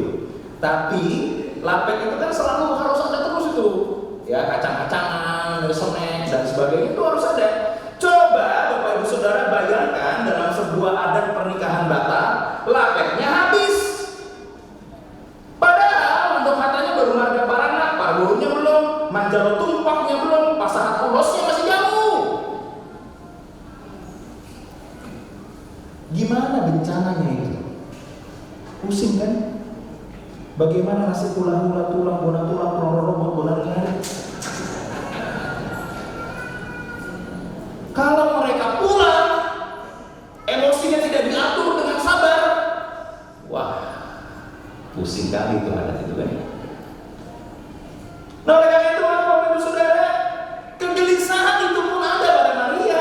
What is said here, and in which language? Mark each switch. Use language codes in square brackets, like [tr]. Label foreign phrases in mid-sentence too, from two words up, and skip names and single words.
[id] Tapi lapek itu kan selalu harus ada terus itu. Ya kacang-kacangan, snack dan sebagainya itu harus ada. Coba Bapak Ibu Saudara bayangkan dalam sebuah adat pernikahan Batak, lapeknya habis. Padahal untuk katanya baru marga Paranak, parburunya belum, [bbc] manjalo tumpaknya [id] belum, pasangan ulosnya masih jauh. Gimana bencananya itu? Pusing kan? Bagaimana nasib [bbc] hula-hula tulang, bona tulang, [id] robot, bona ringan? Kalau mereka pulang, emosinya tidak diatur dengan sabar, wah, pusing kali itu adat itu kan. Nah oleh karena itu, Bapak Ibu Saudara, kegelisahan itu pun ada pada Maria.